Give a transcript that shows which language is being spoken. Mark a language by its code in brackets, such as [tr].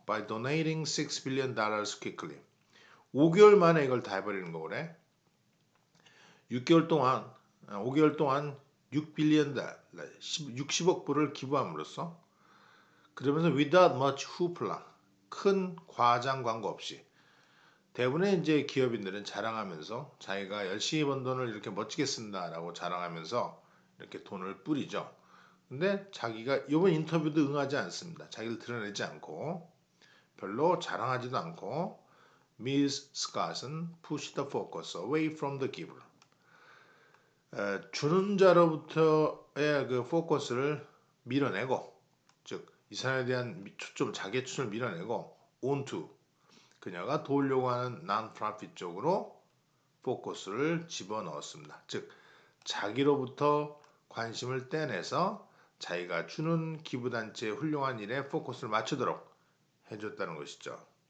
[en] By donating $6 billion quickly. [ko] 5개월 만에 이걸 다 해버리는 거래. 6개월 동안 5개월 동안 6빌리언 60억 불을 기부함으로써 그러면서 [en] without much hoopla [ko] 큰 과장 광고 없이 대부분의 이제 기업인들은 자랑하면서 자기가 열심히 번 돈을 이렇게 멋지게 쓴다라고 자랑하면서 이렇게 돈을 뿌리죠. 근데 자기가 이번 인터뷰도 응하지 않습니다. 자기를 드러내지 않고 별로 자랑하지도 않고 Ms. [en] Scott은 push the focus away from the giver. [ko] 주는 자로부터의 그 포커스를 밀어내고, 즉 이 사람에 대한 초점, 자기의 초점을 밀어내고 onto 그녀가 도우려고 하는 non-profit 쪽으로 포커스를 집어넣었습니다. 즉 자기로부터 관심을 떼내서 자기가 주는 기부단체의 훌륭한 일에 포커스를 맞추도록 해줬다는 것이죠.